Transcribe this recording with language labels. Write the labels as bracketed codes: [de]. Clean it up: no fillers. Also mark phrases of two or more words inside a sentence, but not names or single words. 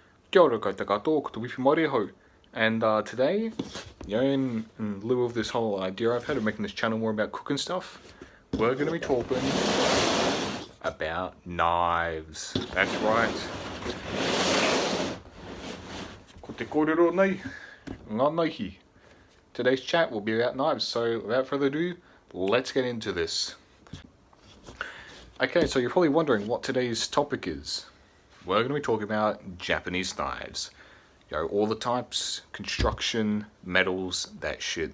[mi] Kia ora koutou ko te wifi mori hou. [en] And today, in lieu of this whole idea I've had of making this channel more about cooking stuff, we're going to be talking about knives. That's right. [mi] Ko te kōrero nei, ngā naihi. [en] Today's chat will be about knives, so without further ado, let's get into this. Okay, so you're probably wondering what today's topic is. We're going to be talking about Japanese knives. All the types, construction, metals, that shit.